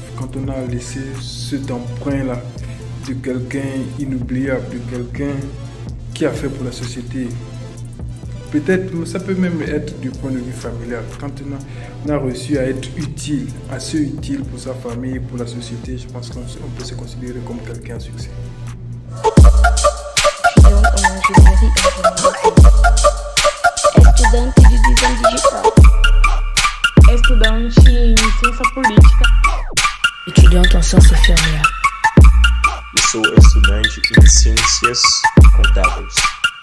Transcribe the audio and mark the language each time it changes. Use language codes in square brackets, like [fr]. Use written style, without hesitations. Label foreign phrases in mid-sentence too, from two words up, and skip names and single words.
[fr] Quand on a laissé cet emprunt-là de quelqu'un inoubliable, de quelqu'un qui a fait pour la société, peut-être, ça peut même être du point de vue familial. Quand on a réussi à être utile, assez utile pour sa famille, pour la société, je pense qu'on peut se considérer comme quelqu'un à succès. [pt] Estudante de visão digital. Estudante em ciência política. [fr] Étudiante en sciences infirmières. [pt] Eu sou estudante em ciências contábeis.